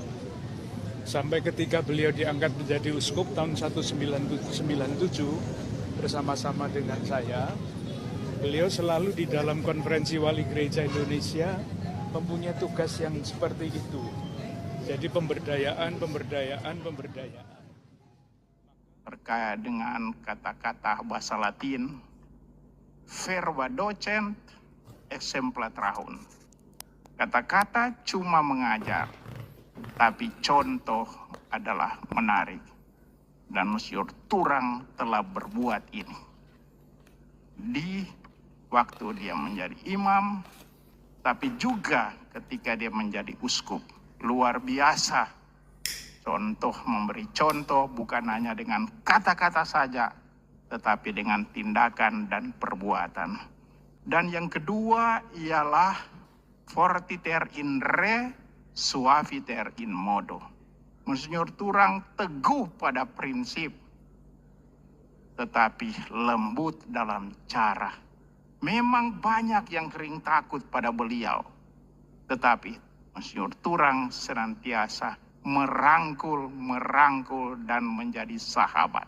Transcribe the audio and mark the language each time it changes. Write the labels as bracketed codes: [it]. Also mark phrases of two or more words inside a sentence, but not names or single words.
[id] Sampai ketika beliau diangkat menjadi uskup tahun 1997 bersama-sama dengan saya, beliau selalu di dalam konferensi Wali Gereja Indonesia mempunyai tugas yang seperti itu. Jadi pemberdayaan. Terkait dengan kata-kata bahasa Latin, [la] verba docent exempla trahun. [id] Kata-kata cuma mengajar, tapi contoh adalah menarik. Dan Monsignor Turang telah berbuat ini. Di waktu dia menjadi imam, tapi juga ketika dia menjadi uskup. Luar biasa. Contoh, memberi contoh bukan hanya dengan kata-kata saja, tetapi dengan tindakan dan perbuatan. Dan yang kedua ialah [la] fortiter in re, suaviter in modo. [id] Monsignor Turang teguh pada prinsip, tetapi lembut dalam cara. Memang banyak yang kering takut pada beliau, tetapi Monsignor Turang senantiasa merangkul dan menjadi sahabat.